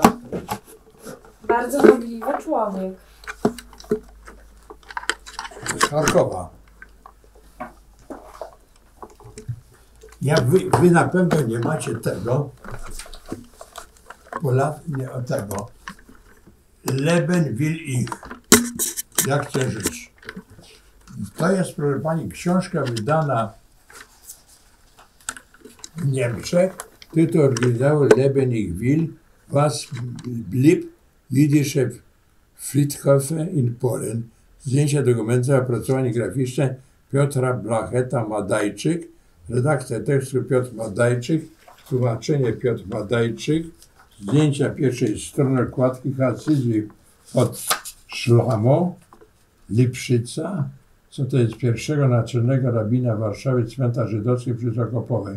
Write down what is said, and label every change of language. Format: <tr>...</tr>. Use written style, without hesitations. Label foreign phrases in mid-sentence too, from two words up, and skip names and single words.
<pl>Bardzo nobliwy człowiek. Z Charkowa. Wy na pewno nie macie tego, nie o tego.</pl> <de>Leben will ich.</de> <pl>Ja chcę żyć. To jest, proszę Pani, książka wydana w Niemczech. Tytuł oryginału</pl> <de>Leben ich will, was blieb jüdische Friedhöfe in Polen.</de> <pl>Zdjęcia dokumentu, opracowanie graficzne Piotra Blacheta-Madajczyk, redakcja tekstu Piotr Madajczyk, tłumaczenie Piotr Madajczyk, zdjęcia pierwszej strony okładki Hasydy od Szlamo, Lipszyca, co to jest pierwszego naczelnego rabina Warszawy, cmentarz żydowski przy Zakopowej.</pl>